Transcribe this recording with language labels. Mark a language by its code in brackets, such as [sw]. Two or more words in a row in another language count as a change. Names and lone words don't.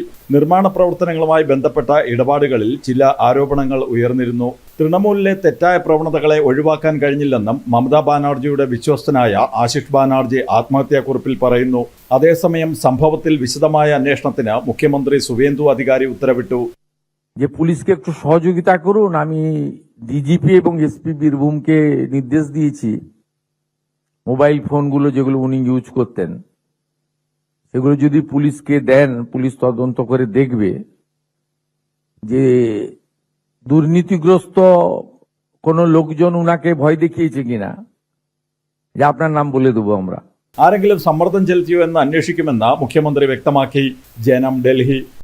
[ml] നിർമ്മാണ പ്രവർത്തനങ്ങളുമായി ബന്ധപ്പെട്ട ഇടപാടുകളിൽ ചില ആരോപണങ്ങൾ ഉയർന്നിരുന്നു. തൃണമൂലിലെ തെറ്റായ പ്രവണതകളെ ഒഴിവാക്കാൻ കഴിഞ്ഞില്ലെന്നും മമതാ ബാനർജിയുടെ വിശ്വസ്തനായ ആശിഷ് ബാനർജി ആത്മഹത്യാക്കുറിപ്പിൽ പറയുന്നു. അതേസമയം സംഭവത്തിൽ വിശദമായ അന്വേഷണത്തിന് മുഖ്യമന്ത്രി സുവേന്ദു അധികാരി ഉത്തരവിട്ടു. [bn] পুলিশকে একটু সহযোগিতা করুন, আমি ডিজিপি এবং এসপি বীরভূমকে নির্দেশ দিয়েছি মোবাইল ফোনগুলো যেগুলো উনি ইউজ করতেন সেগুলো যদি পুলিশকে দেন, পুলিশ তদন্ত করে দেখবে যে দুর্নীতিগ্রস্ত কোন লোকজন উনাকে ভয় দেখিয়েছে কিনা, যে আপনার নাম বলে দেবো আমরা. [ml] ആരെങ്കിലും സമ്മർദ്ദം ചെലുത്തിയോ എന്ന് അന്വേഷിക്കുമെന്ന് മുഖ്യമന്ത്രി വ്യക്തമാക്കി. ജനം, ഡൽഹി.